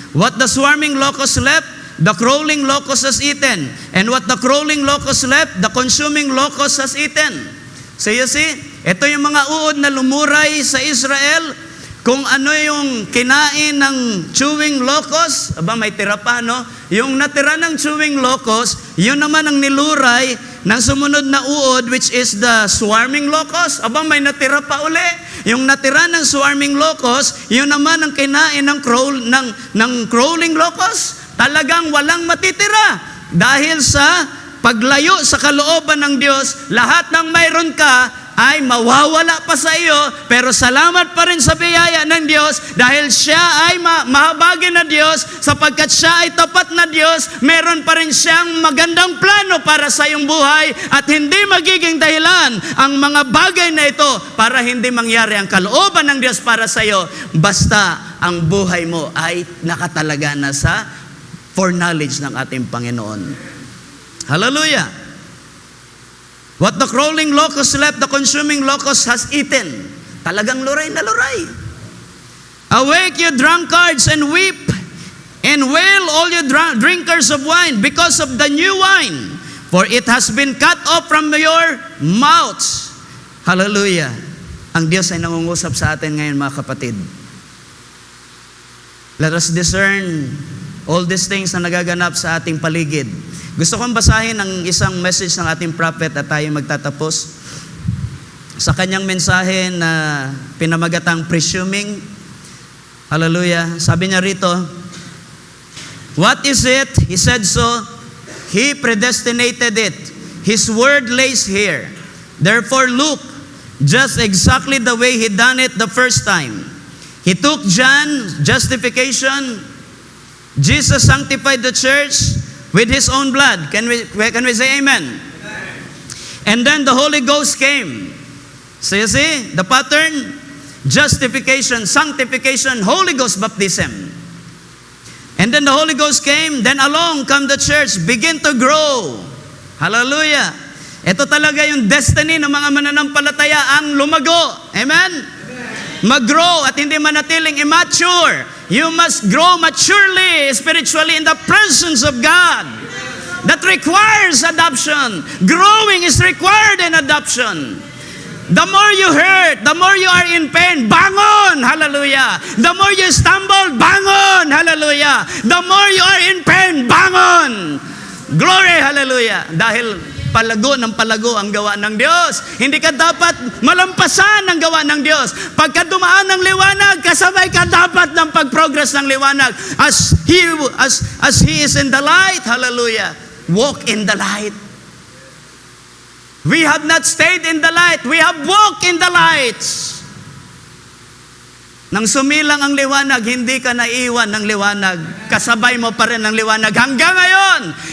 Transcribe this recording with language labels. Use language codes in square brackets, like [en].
[en] What the swarming locust left, the crawling locust has eaten. And what the crawling locust left, the consuming locust has eaten. So you see, [tl] ito yung mga uod na lumuray sa Israel. Kung ano yung kinain ng chewing locust, may tira pa, no? Yung natira ng chewing locust, yun naman ang niluray ng sumunod na uod, [en] which is the swarming locust. [tl] May natira pa uli. Yung natira ng swarming locust, yun naman ang kinain ng crawling locust. Talagang walang matitira. Dahil sa paglayo sa kalooban ng Diyos, lahat ng mayroon ka ay mawawala pa sa iyo, pero salamat pa rin sa biyaya ng Diyos dahil siya ay mahabagin na Diyos, sapagkat siya ay tapat na Diyos, meron pa rin siyang magandang plano para sa iyong buhay at hindi magiging dahilan ang mga bagay na ito para hindi mangyari ang kalooban ng Diyos para sa iyo, basta ang buhay mo ay nakatalaga na sa foreknowledge ng ating Panginoon. Hallelujah! [en] What the crawling locust left, the consuming locust has eaten. [tl] Talagang luray na luray. [en] Awake, you drunkards, and weep, and wail, all you drinkers of wine, because of the new wine, for it has been cut off from your mouths. Hallelujah! [tl] Ang Diyos ay nangungusap sa atin ngayon, mga kapatid. [en] Let us discern all these things [tl] na nagaganap sa ating paligid. Gusto kong basahin ang isang message ng ating prophet at tayo magtatapos. Sa kanyang mensahe na pinamagatang presuming. Hallelujah. Sabi niya rito, [en] what is it? He said so. He predestinated it. His word lays here. Therefore look, just exactly the way He done it the first time. He took John, justification. Jesus sanctified the church with His own blood. Can we say amen? And then the Holy Ghost came. So you see, the pattern, justification, sanctification, Holy Ghost baptism. And then the Holy Ghost came, then along come the church, begin to grow. Hallelujah. [tl] Ito talaga yung destiny ng mga mananampalataya, ang lumago. Amen? Mag-grow at hindi manatiling immature. [en] You must grow maturely, spiritually, in the presence of God. That requires adoption. Growing is required in adoption. The more you hurt, the more you are in pain, bangon! Hallelujah! The more you stumble, bangon! Hallelujah! The more you are in pain, bangon! Glory! Hallelujah! [tl] Dahil palago ng palago ang gawa ng Diyos. Hindi ka dapat malampasan ang gawa ng Diyos. Pagka dumaan ng liwanag, kasabay ka dapat ng pag-progress ng liwanag. [en] As He is in the light, hallelujah, walk in the light. We have not stayed in the light. We have walked in the light. [tl] Nang sumilang ang liwanag, hindi ka naiwan ng liwanag. Kasabay mo pa rin ang liwanag hanggang ngayon.